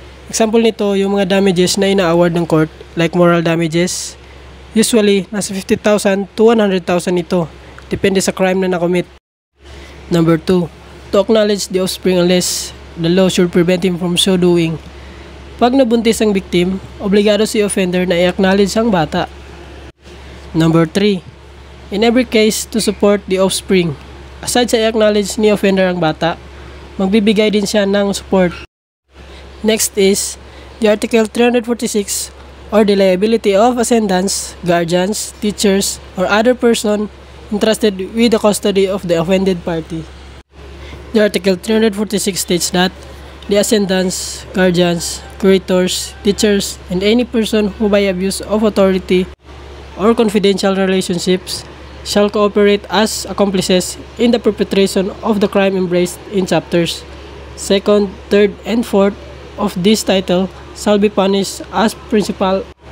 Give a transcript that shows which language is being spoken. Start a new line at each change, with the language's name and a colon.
Filipino: Example nito, yung mga damages na ina-award ng court, like moral damages. Usually, nasa 50,000 to 100,000 ito. Depende sa crime na nakomit.
English: Number 2. To acknowledge the offspring unless the law should prevent him from so doing.
Filipino: Pag nabuntis ang victim, obligado si offender na i-acknowledge ang bata.
English: Number 3. In every case, to support the offspring.
Filipino: Aside sa i-acknowledge ni offender ang bata, magbibigay din siya ng support.
English: Next is the Article 346 or the liability of ascendants, guardians, teachers, or other person entrusted with the custody of the offended party. The Article 346 states that the ascendants, guardians, curators, teachers, and any person who by abuse of authority or confidential relationships shall cooperate as accomplices in the perpetration of the crime embraced in chapters 2nd, 3rd, and 4th of this title shall be punished as principal,